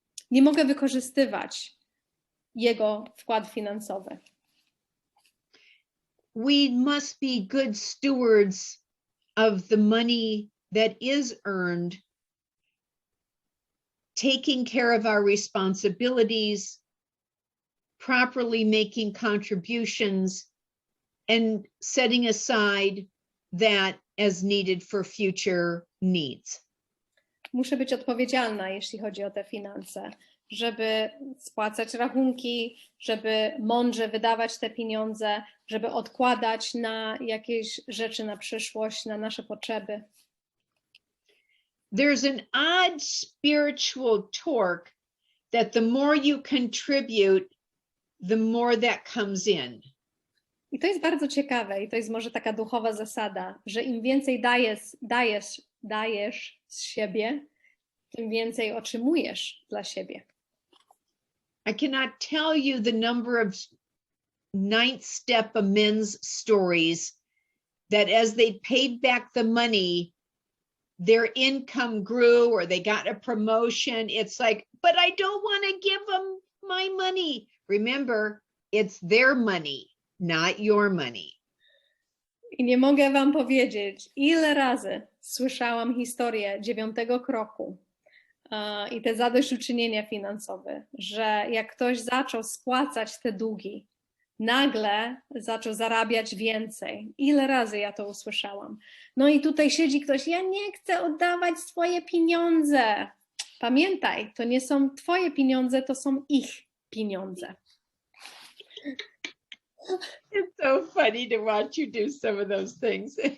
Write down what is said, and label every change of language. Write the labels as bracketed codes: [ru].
[pl] Nie mogę wykorzystywać jego wkład finansowy. [en] We must be good stewards of the money that is earned, taking care of our responsibilities, properly making contributions, and setting aside that as needed for future needs. [pl] Muszę być odpowiedzialna, jeśli chodzi o te finanse, żeby spłacać rachunki, żeby mądrze wydawać te pieniądze, żeby odkładać na jakieś rzeczy na przyszłość, na nasze potrzeby. [en] There's an odd spiritual torque that the more you contribute, the more that comes in. [pl] I to jest bardzo ciekawe i to jest może taka duchowa zasada, że im więcej dajesz z siebie, tym więcej otrzymujesz dla siebie. [en] I cannot tell you the number of ninth step amends stories that as they paid back the money, their income grew or they got a promotion. It's like, but I don't want to give them my money. Remember, it's their money, not your money. [pl] I nie mogę wam powiedzieć, ile razy słyszałam historię 9 kroku i te zadośćuczynienia finansowe, że jak ktoś zaczął spłacać te długi, nagle zaczął zarabiać więcej. Ile razy ja to usłyszałam. No i tutaj siedzi ktoś, ja nie chcę oddawać swoje pieniądze. Pamiętaj, to nie są twoje pieniądze, to są ich pieniądze. [en] It's so funny to watch you do some of those things.